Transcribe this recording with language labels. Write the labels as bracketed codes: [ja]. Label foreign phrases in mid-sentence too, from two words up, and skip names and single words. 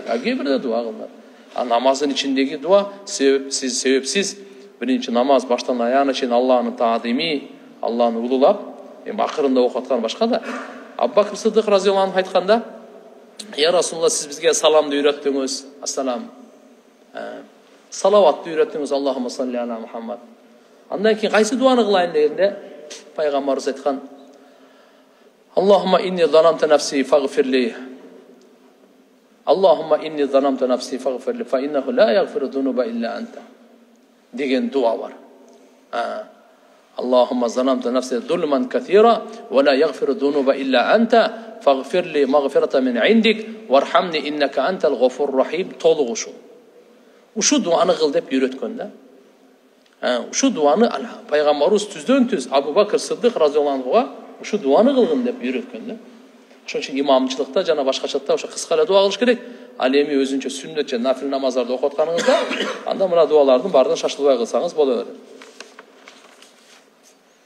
[ky] Кээ бирде дуа кылынат. Намаздын ичиндеги дуа себепсиз биринчи намаз баштан аягына чейин Аллахны таадими, Аллахны улулап, акырында окуп аткан башка да. Абу Бакр Сыддык [ar] رضي الله عنه [ky] айтканда, [ar] "يا رسول الله, [ky] сиз бизге саламды үйрөттүңүз. Ассалам. Салаватты үйрөттүңүз. [ar] اللهم صل على محمد." [ky] Андан кийин кайсы дуаны кылайын дегенде, пайгамбарыбыз айткан: [ar] "اللهم إني ظلمت نفسي فاغفر لي. اللهم إني ظلمت نفسي فاغفر لي، فإنه لا يغفر الذنوب إلا أنت." [ky] деген дуа бар. [ar] اللهم ظلمت نفسي ظلما كثيرا، ولا يغفر الذنوب إلا أنت، فاغفر لي مغفرة من عندك، وارحمني إنك أنت الغفور رحيم. [ky] Толугу ушу. Ушу дуаны кыл деп үйрөткөн да. Ушу дуаны пайгамбарыбыз түздөн-түз Абу Бакр Сыддык [ar] رضي الله عنه [ky] ушу дуаны кылгын деп үйрөткөн да. Ошон үчүн имамчылыкта жана башкачалыкта ошо кыска эле дуа кылыш керек. Ал эми өзүнчө сүннөт же нафил намаздарды окуп атканыңызда, анда мына дуалардын баарынан шашылбай кылсаңыз боло берет.